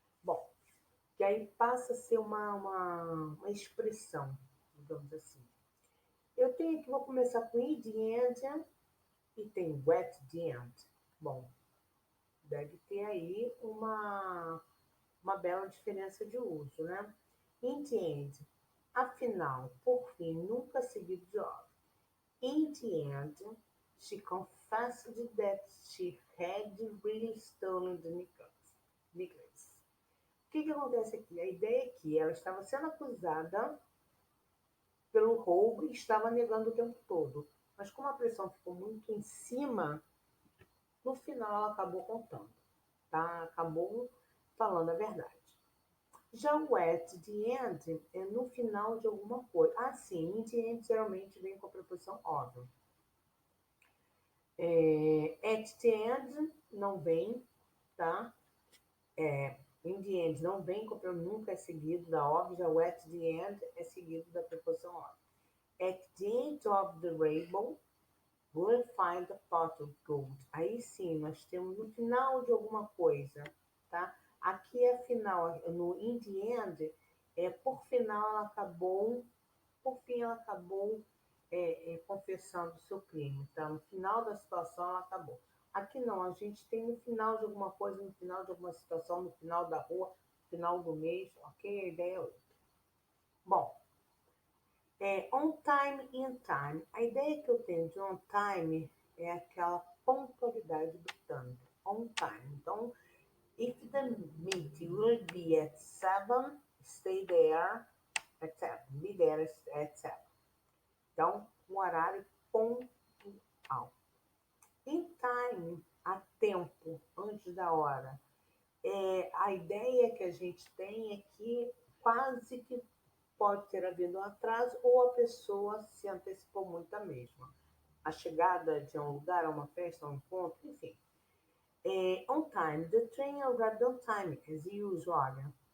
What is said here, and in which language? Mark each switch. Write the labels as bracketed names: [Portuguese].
[Portuguese] Bom, que aí passa a ser uma expressão, digamos assim. Eu tenho que vou começar com in the end e tem wet the end. Bom, deve ter aí uma bela diferença de uso, né? In the end, afinal, por fim, nunca seguido de of. [English] In the end, she confessed that she had really stolen the necklace. [Portuguese] que acontece aqui? A ideia é que ela estava sendo acusada pelo roubo e estava negando o tempo todo. Mas como a pressão ficou muito em cima, no final ela acabou contando, tá? Acabou falando a verdade. Já o at the end é no final de alguma coisa. Ah, sim, in the end geralmente vem com a preposição of. At the end não vem, tá? In the end não vem com nunca é seguido da of, já o at the end é seguido da preposição of. [English] At the end of the rainbow, we'll find a pot of gold. [Portuguese] Aí sim, nós temos no final de alguma coisa, tá? Aqui é final, no in the end, por final ela acabou, por fim ela acabou confessando o seu crime, tá? No final da situação ela acabou. Aqui não, a gente tem no final de alguma coisa, no final de alguma situação, no final da rua, no final do mês, ok? A ideia é outra. [English] Bom, on time, in time. [Portuguese] A ideia que eu tenho de on time é aquela pontualidade britânica. [English] On time. Então, if the meeting will be at 7, stay there at 7. Be there at 7. [Portuguese] Então, um horário pontual. In time, a tempo, antes da hora. A ideia que a gente tem é que quase que pode ter havido um atraso ou a pessoa se antecipou muito a mesma. A chegada de um lugar, a uma festa, a um encontro, enfim. [English] On time, the train arrived on time, as usual.